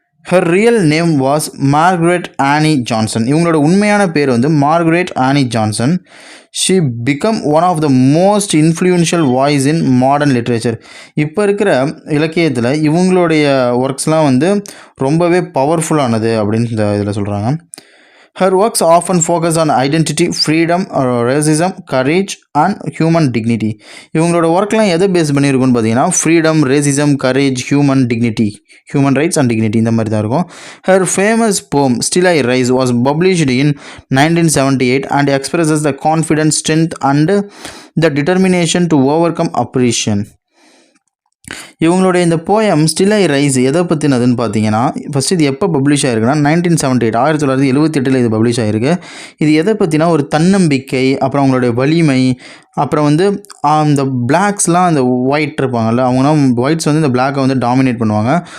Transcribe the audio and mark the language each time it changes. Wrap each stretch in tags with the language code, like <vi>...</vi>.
<en>Her real name was Marguerite Annie Johnson.</en> <ta>இவங்களோட உண்மையான பேர் வந்து Margaret Aani Johnson.</ta> <en>She become one of the most influential voice in modern literature.</en> <ta>இப்போ இருக்கிற இலக்கியத்தில் இவங்களுடைய ஒர்க்ஸ்லாம் வந்து ரொம்பவே பவர்ஃபுல்லானது அப்படின்னு இந்த இதில் சொல்கிறாங்க.</ta> <en>Her works often focus on identity, freedom, racism, courage and human dignity.</en> <ta>இவங்களோட ஒர்க்லாம் எதை பேஸ் பண்ணியிருக்குன்னு பார்த்தீங்கன்னா freedom, racism, courage, human dignity, human rights and dignity இந்த மாதிரி தான் இருக்கும்.</ta> <en>Her famous poem Still I Rise was published in 1978 and expresses the confidence, strength and the determination to overcome oppression.</en> <ta>இவங்களுடைய இந்த போயம் ஸ்டில் ஐ ரைஸ் எதை பற்றினதுன்னு பார்த்தீங்கன்னா, first இது எப்போ பப்ளிஷ் ஆகிருக்குன்னா 1978 1978 இது பப்ளிஷ் ஆகிருக்கு. இது எதை பற்றினா ஒரு தன்னம்பிக்கை, அப்புறம் அவங்களுடைய வலிமை, அப்புறம் வந்து அந்த பிளாக்ஸ்லாம் அந்த ஒயிட் இருப்பாங்கள்ல, அவங்களாம் ஒயிட்ஸ் வந்து இந்த பிளாக்கை வந்து டாமினேட் பண்ணுவாங்க.</ta>